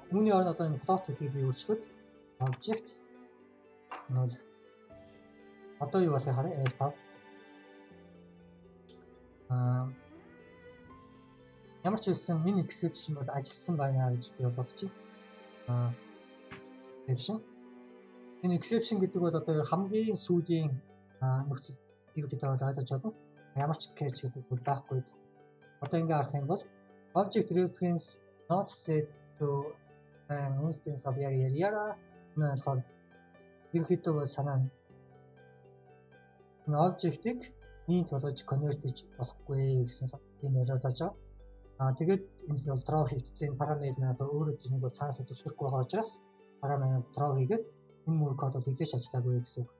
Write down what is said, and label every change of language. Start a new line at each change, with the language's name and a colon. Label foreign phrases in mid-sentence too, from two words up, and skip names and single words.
Mongolian: Үүний оронд одоо энэ float гэдгийг би өөрчлөөд object 0 одоо юу болохыг харъя F5 ямар ч байсан энэ exception бол ажилласан байна гэж би бодчих. Exception энэ exception гэдэг бол одоо хамгийн сүүлийн нөхцөл ерөнхийдөө ойлгож байна. Ямар ч catch гэдэг зүйл байхгүй. Одоо ингэ харах юм бол
English: object reference not set to an instance of
Mongolian: yara болохоор ерөнхийдөө бол санаа нь object-ийг int болгож convert хийж болохгүй гэсэн юм яриа зааж байгаа. Тэгээд энэ бол throw хийгдсэн параметр нь одоо өөрөө тэрнийг бол цаанаас зөвшөөрөхгүй байгаа учраас параметр throw хийгээд энэ мөр код бол хийж ажиллаагүй гэсэн үг.